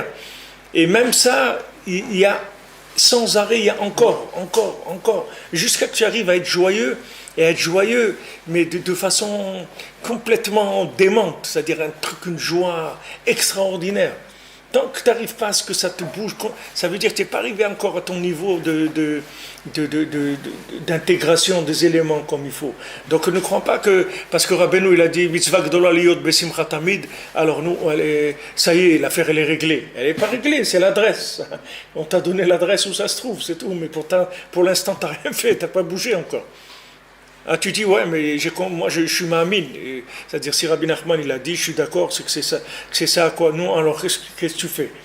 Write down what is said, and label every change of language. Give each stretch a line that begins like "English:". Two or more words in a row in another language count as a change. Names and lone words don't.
French: Et même ça, il y a sans arrêt, il y a encore, jusqu'à que tu arrives à être joyeux, mais de façon complètement démente, c'est-à-dire un truc, une joie extraordinaire. Tant que tu n'arrives pas à ce que ça te bouge, ça veut dire que tu n'es pas arrivé encore à ton niveau d'intégration des éléments comme il faut. Donc ne crois pas que, parce que Rabbeinu il a dit
Hebrew: מצווה גדולה להיות בשמחה תמיד,
French: alors nous, ça y est, l'affaire elle est réglée. Elle n'est pas réglée, c'est l'adresse. On t'a donné l'adresse où ça se trouve, c'est tout, mais pourtant, pour l'instant, tu n'as rien fait, tu n'as pas bougé encore. Ah, tu dis, ouais, mais moi je suis ma'amine. C'est-à-dire, si Rabbi Nachman il a dit, je suis d'accord, c'est que c'est ça à quoi non, alors qu'est-ce que tu fais?